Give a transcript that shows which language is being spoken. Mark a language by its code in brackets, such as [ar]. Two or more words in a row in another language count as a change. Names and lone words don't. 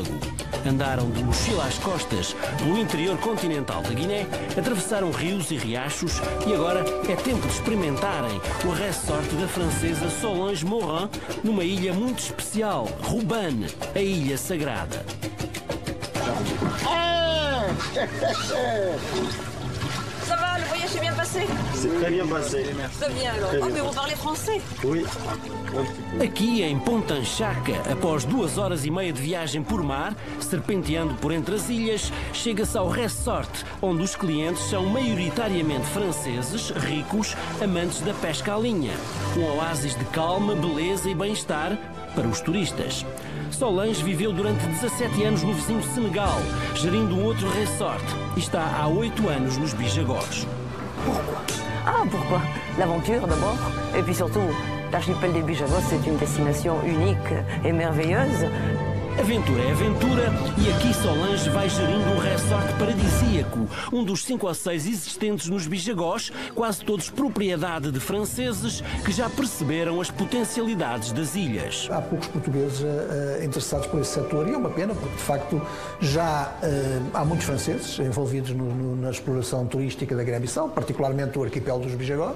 [pt] Andaram de mochila às costas pelo interior continental da Guiné, atravessaram rios e riachos e agora é tempo de experimentarem o resort da francesa Solange Morin numa ilha muito especial, Rubane, a Ilha Sagrada. [fr] Ça va, le voyage s'est bien passé? C'est très bien passé. Très bien alors. Très Ah, bien. mais vous parlez français? Oui. [pt] Aqui em Pontanchaca, após 2h30 de viagem por mar, serpenteando por entre as ilhas, chega-se ao resort, onde os clientes são maioritariamente franceses, ricos, amantes da pesca à linha. Um oásis de calma, beleza e bem-estar, para os turistas. Solange viveu durante 17 anos no vizinho Senegal, gerindo um outro resort, e está há 8 anos nos Bijagós. [fr] Ah, pourquoi? L'aventure d'abord, et puis surtout, l'archipel des Bijagós, c'est une destination unique et merveilleuse. [pt] Aventura é aventura e aqui Solange vai gerindo um resort paradisíaco, um dos 5 ou 6 existentes nos Bijagós, quase todos propriedade de franceses que já perceberam as potencialidades das ilhas. Há poucos portugueses interessados por esse setor e é uma pena porque, de facto, já há muitos franceses envolvidos na exploração turística da Guiné-Bissau, particularmente o arquipélago dos Bijagós.